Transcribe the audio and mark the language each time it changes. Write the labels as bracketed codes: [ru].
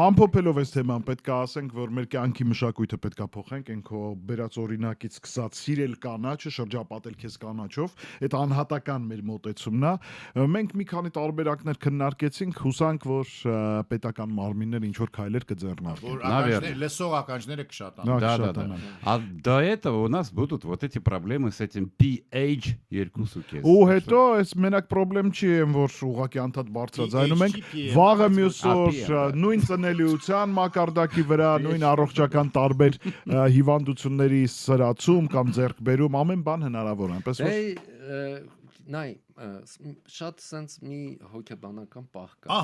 [hy] ամփոփելով այս թեման պետք է ասենք, որ մեր կյանքի մշակույթը պետք է փոխենք, այն քո բերած օրինակից սկսած սիրել կանաչը, շրջապատել քեզ կանաչով, այդ անհատական մեր մոտեցումն է։ Մենք մի քանի տարբերակներ քննարկեցինք, հուսանք, որ պետական մարմինները ինչ որ քայլեր կձեռնարկեն։ Լսող ականջները կշատանան։ [ru] Да. А до этого у нас будут вот эти проблемы с этим pH 2.5։ [hy] Ու հետո այս մենակ խնդրեմ չի, որ ուղղակի անդադ բարձրաձայնում ենք, վաղը մյուս օր նույն ծնելիության մակարդակի վրա, նույն առողջական տարբեր հիվանդությունների սրացում կամ ձեռքբերում, ամեն բան հնարավոր է, այնպես որ նայ շատ sense մի հոգեբանական պահ կա,